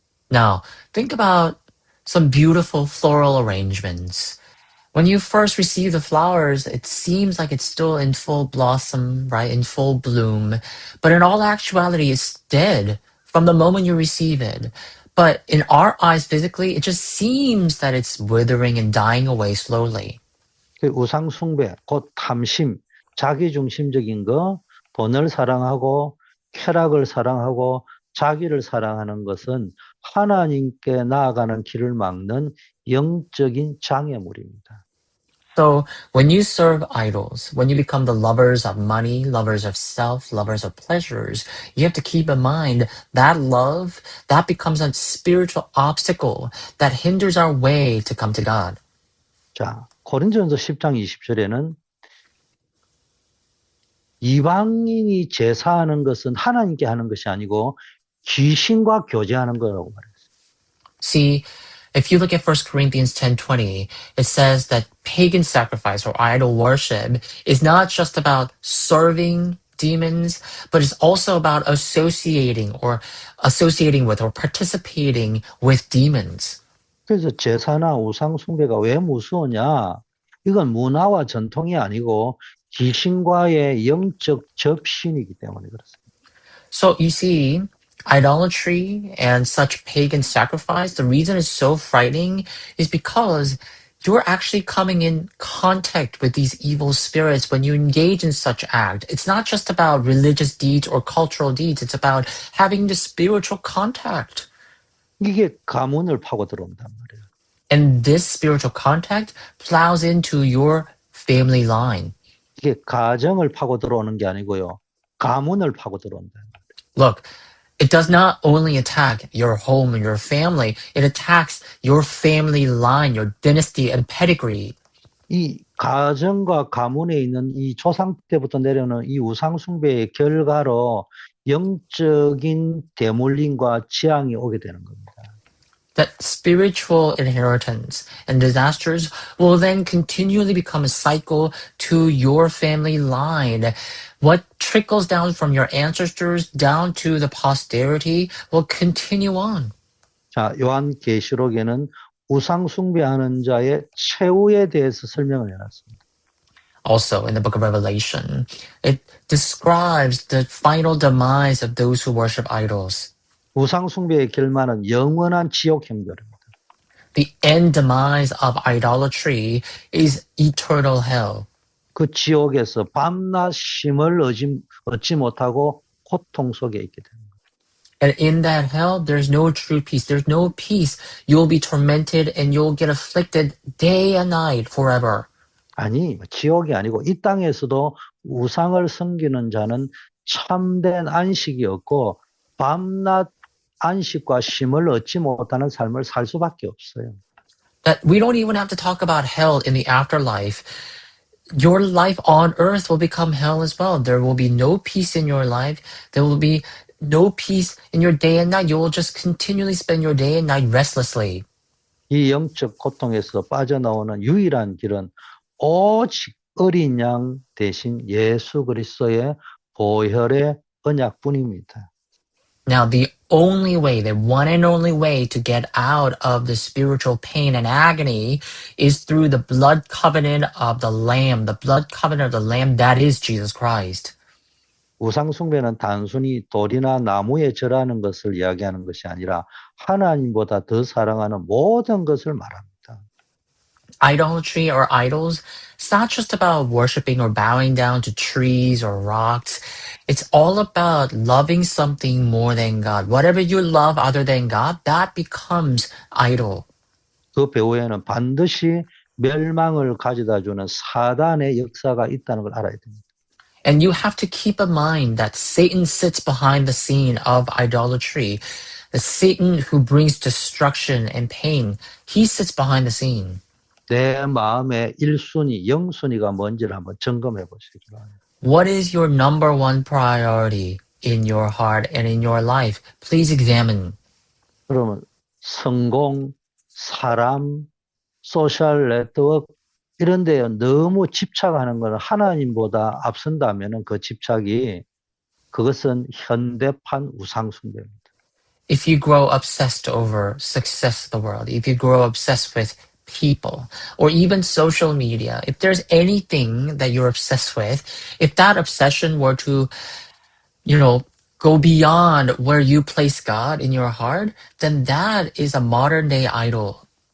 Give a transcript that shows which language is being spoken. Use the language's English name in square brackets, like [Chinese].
[English] Now, think about some beautiful floral arrangements. When you first receive the flowers, it seems like it's still in full blossom, right? In full bloom. But in all actuality, it's dead from the moment you receive it. But in our eyes physically, it just seems that it's withering and dying away slowly. [Korean] 그 우상 숭배, 곧 탐심, 자기중심적인 거, 돈을 사랑하고 쾌락을 사랑하고 자기를 사랑하는 것은 하나님께 나아가는 길을 막는 영적인 장애물입니다. [English] So when you serve idols, when you become the lovers of money, lovers of self, lovers of pleasures, you have to keep in mind that love, that becomes a spiritual obstacle that hinders our way to come to God. [Korean] 자, 고린도전서 10장 20절에는 이방인이 제사하는 것은 하나님께 하는 것이 아니고 귀신과 교제하는 거라고 말해요. [English] See, if you look at 1 Corinthians 10:20, it says that pagan sacrifice or idol worship is not just about serving demons, but it's also about associating with or participating with demons. [Korean] 그래서 제사나 우상 숭배가 왜 무서우냐? 이건 문화와 전통이 아니고 귀신과의 영적 접신이기 때문에 그렇습니다. [English] So you see, idolatry and such pagan sacrifice, the reason it's so frightening is because you're actually coming in contact with these evil spirits when you engage in such act. It's not just about religious deeds or cultural deeds. It's about having the spiritual contact. [Korean] 이게 가문을 파고 들어온단 말이에요. [English] And this spiritual contact plows into your family line. [Korean] 이게 가정을 파고 들어오는 게 아니고요. 가문을 파고 들어온다. [English] Look, it does not only attack your home and your family, it attacks your family line, your dynasty and pedigree. [Korean] 이 가정과 가문에 있는 이 조상 때부터 내려오는 이 우상 숭배의 결과로 영적인 대물림과 재앙이 오게 되는 겁니다. [English] That spiritual inheritance and disasters will then continually become a cycle to your family line. What trickles down from your ancestors down to the posterity will continue on. [Korean] 자, 요한계시록에는 우상 숭배하는 자의 최후에 대해서 설명을 해놨습니다. [English] Also, in the book of Revelation, it describes the final demise of those who worship idols. [Korean] 우상 숭배의 결말은 영원한 지옥 형벌입니다. [English] The end demise of idolatry is eternal hell. [Korean] 그 지옥에서 밤낮 쉼을 얻지 못하고 고통 속에 있게 됩니다. [English] And in that hell, there's no true peace. There's no peace. You'll be tormented and you'll get afflicted day and night forever. [Korean] 아니, 지옥이 아니고 이 땅에서도 우상을 섬기는 자는 참된 안식이 없고 밤낮 안식과 쉼을 얻지 못하는 삶을 살 수밖에 없어요. [English] That we don't even have to talk about hell in the afterlife. Your life on earth will become hell as well. There will be no peace in your life. There will be no peace in your day and night. You will just continually spend your day and night restlessly. [Korean] 이 영적 고통에서 빠져나오는 유일한 길은 오직 어린 양 대신 예수 그리스도의 보혈의 언약뿐입니다. [English] Now, the only way, the one and only way to get out of the spiritual pain and agony is through the blood covenant of the Lamb, the blood covenant of the Lamb that is Jesus Christ. [Korean] 우상 숭배는 단순히 돌이나 나무에 절하는 것을 이야기하는 것이 아니라 하나님보다 더 사랑하는 모든 것을 말합니다. [English] Idolatry or idols, it's not just about worshiping or bowing down to trees or rocks. It's all about loving something more than God. Whatever you love other than God, that becomes idol. [Korean] 그 배후에는 반드시 멸망을 가져다 주는 사단의 역사가 있다는 걸 알아야 됩니다. [English] And you have to keep in mind that Satan sits behind the scene of idolatry. The Satan who brings destruction and pain, he sits behind the scene. [Korean] 내 마음의 1순위, 0순위가 뭔지를 한번 점검해 보시기 바랍니다. [English] What is your number one priority in your heart and in your life? Please examine. [Korean] 그러면 성공, 사람, 소셜 네트워크 이런 데에 너무 집착하는 것은 하나님보다 앞선다면은 그 집착이 그것은 현대판 우상숭배입니다. [English] If you grow obsessed over success of the world, if you grow obsessed with people, or even social media, if there's anything that you're obsessed with, if that obsession were to, go beyond where you place God in your heart, then that is a modern day idol.